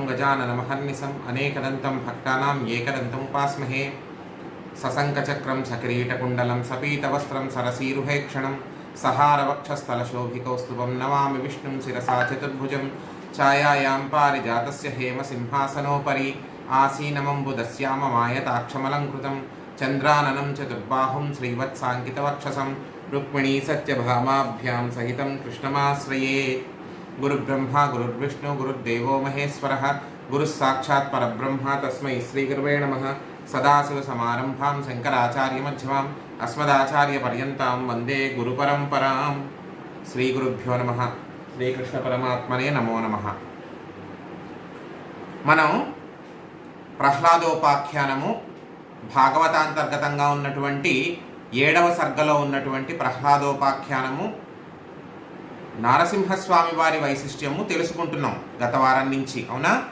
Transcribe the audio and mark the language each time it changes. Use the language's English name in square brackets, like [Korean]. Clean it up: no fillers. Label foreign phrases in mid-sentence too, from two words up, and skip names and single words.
[Sanskrit] गजाननमहर्निशम् अनेकदन्तं भक्तानां एकदन्तमुपास्महे सशङ्खचक्रं सकिरीटकुण्डलं सपीतवस्त्रं सरसीरुहेक्षणं सहारवक्षस्थलशोभिकौस्तुभं नमामि विष्णुं शिरसा चतुर्भुजं छायायां पारिजातस्य हेमसिंहासनोपरि आसीनमम्बुदस्याममायताक्षमलङ्कृतं चन्द्राननं चतुर्बाहुं श्रीवत्साङ्कितवक्षसं रुक्मिणी सत्यभामाभ्यां सहितं कृष्णमाश्रये। गुरुब्रह्मा गुरुर्विष्णु गुरुर्देवो महेश्वरः गुरुः साक्षात् परब्रह्म तस्मै श्रीगुरवे नमः। सदाशिवसमारम्भां शङ्कराचार्यमध्यमाम् अस्मदाचार्यपर्यन्तां वन्दे गुरुपरम्परां। श्रीगुरुभ्यो नमः। శ్రీకృష్ణపరమాత్మనే నమో నమః. [Telugu] మనం ప్రహ్లాదోపాఖ్యానము భాగవతాంతర్గతంగా ఉన్నటువంటి 7వ సర్గలో ఉన్నటువంటి ప్రహ్లాదోపాఖ్యానము నారసింహస్వామి వారి వైశిష్ట్యము తెలుసుకుంటున్నాం గత వారం నుంచి, అవునా?